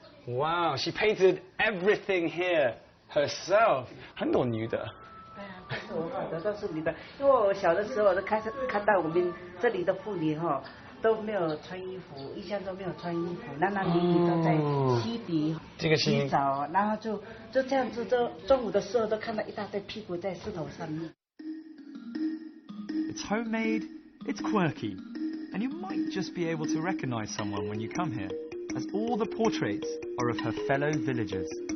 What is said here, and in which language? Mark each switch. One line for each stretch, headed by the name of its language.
English: Wow, she painted everything here herself.
Chinese: 很多女的。对啊，都是我画的，都是女的。因为我小的时候，我都看到我们这里的妇女都没有穿衣服，印象中没有穿衣服，男女都在溪底洗澡，然后就这样子，中午的时候都看到一大堆屁股在石头上面。
English: It's homemade. It's quirky, and you might just be able to recognize someone when you come here, as all the portraits are of her fellow villagers.